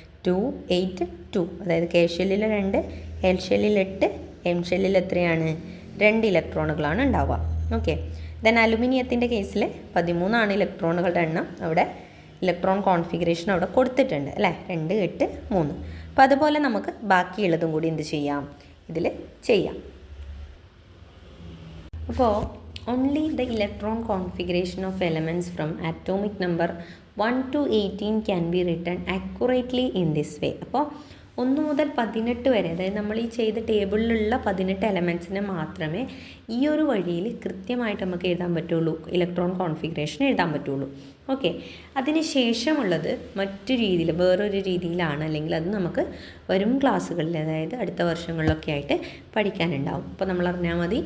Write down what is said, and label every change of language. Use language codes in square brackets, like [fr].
[ml] 2, 8, 2. അതായത് കെ ഷെല്ലിൽ 2, എൽ ഷെല്ലിൽ 8, എം ഷെല്ലിൽ എത്രയാണ്? 2 ഇലക്ട്രോണുകളാണ് ഉണ്ടാവുക. ഓക്കെ. ദെൻ അലുമിനിയത്തിൻ്റെ കേസിൽ 13 ആണ് ഇലക്ട്രോണുകളുടെ എണ്ണം. അവിടെ ഇലക്ട്രോൺ കോൺഫിഗറേഷൻ അവിടെ കൊടുത്തിട്ടുണ്ട് അല്ലേ? 2, 8, 3. അപ്പോൾ അതുപോലെ നമുക്ക് ബാക്കിയുള്ളതും കൂടി എന്ത് ചെയ്യാം? ഇതിൽ ചെയ്യാം. [en] അപ്പോൾ only the electron configuration of elements from atomic number 1 to 18 can be written accurately in this way. [ml] അപ്പോൾ 1 മുതൽ 18 വരെ, അതായത് നമ്മൾ ഈ ചെയ്ത ടേബിളിലുള്ള 18 എലമെൻറ്റ്സിനെ മാത്രമേ ഈ ഒരു വഴിയിൽ കൃത്യമായിട്ട് നമുക്ക് എഴുതാൻ പറ്റുള്ളൂ, ഇലക്ട്രോൺ കോൺഫിഗറേഷൻ എഴുതാൻ പറ്റുള്ളൂ. ഓക്കെ. അതിന് ശേഷമുള്ളത് മറ്റു രീതിയിൽ, വേറൊരു രീതിയിലാണ്, അല്ലെങ്കിൽ അത് നമുക്ക് വരും ക്ലാസ്സുകളിൽ, അതായത് അടുത്ത വർഷങ്ങളിലൊക്കെ ആയിട്ട് പഠിക്കാനുണ്ടാവും. അപ്പോൾ നമ്മൾ അറിഞ്ഞാൽ മതി.